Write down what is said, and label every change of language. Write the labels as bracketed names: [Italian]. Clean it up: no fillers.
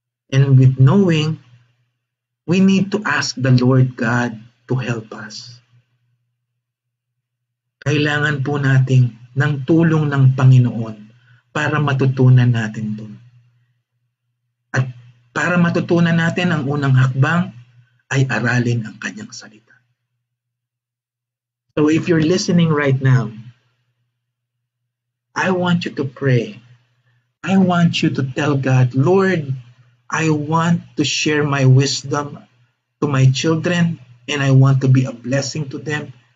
[English] And with knowing, we need to ask the Lord God to help us. [Filipino] Kailangan po natin ng tulong ng Panginoon para matutunan natin ito. At para matutunan natin ang unang hakbang ay aralin ang kanyang salita. [English] So if you're listening right now, I want you to pray. I want you to tell God, Lord, I want to share my wisdom to my children and I want to be a blessing to them.